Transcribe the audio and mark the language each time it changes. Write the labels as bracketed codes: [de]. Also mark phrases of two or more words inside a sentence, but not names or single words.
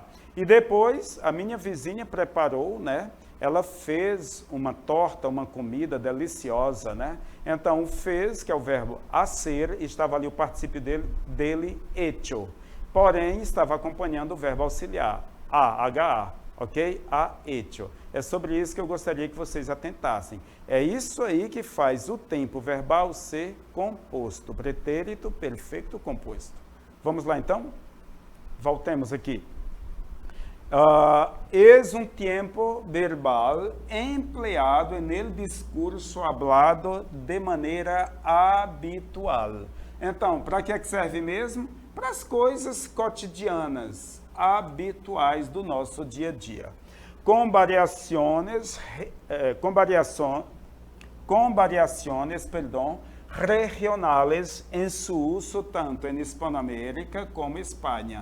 [pt] E depois, a minha vizinha preparou, né? Ela fez uma torta, uma comida deliciosa, né? Então, fez, que é o verbo hacer, estava ali o particípio dele hecho. Porém, estava acompanhando o verbo auxiliar, H-A. [es] ok? Ha hecho. [pt] É sobre isso que eu gostaria que vocês atentassem. É isso aí que faz o tempo verbal ser composto, pretérito perfeito composto. Vamos lá, então? Voltemos aqui. [es] Es un tiempo verbal empleado en el discurso hablado de maneira habitual. [pt] Então, para que serve mesmo? Para as coisas cotidianas, habituais do nosso dia a dia. Com variações, regionais em seu uso tanto em Hispanoamérica como Espanha.